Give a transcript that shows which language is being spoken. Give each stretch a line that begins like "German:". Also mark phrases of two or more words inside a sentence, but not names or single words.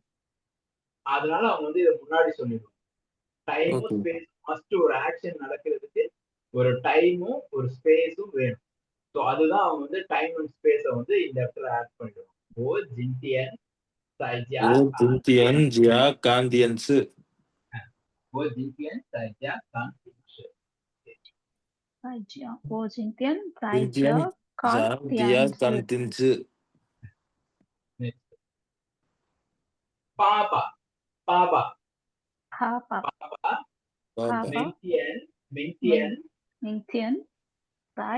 Tamil: அதனால அவங்க வந்து இதை முன்னாடி சொல்லிடுவாங்க.
English: time space first
Tamil: ஒரு ஆக்ஷன் நடக்கிறதுக்கு ஒரு டைமும் ஒரு ஸ்பேஸும் வேணும். ஸோ அதுதான் அவங்க வந்து
English: time and space
Tamil: வந்து இந்த இடத்துல ஆட் பண்ணிடுவாங்க.
Chinese: 我今天在家. 我今天家看电视. 我今天在家看电视. 在家，我今天在今天家看在家看电视。电视。 Next. 爸爸爸爸，爸爸爸爸爸，明天明天在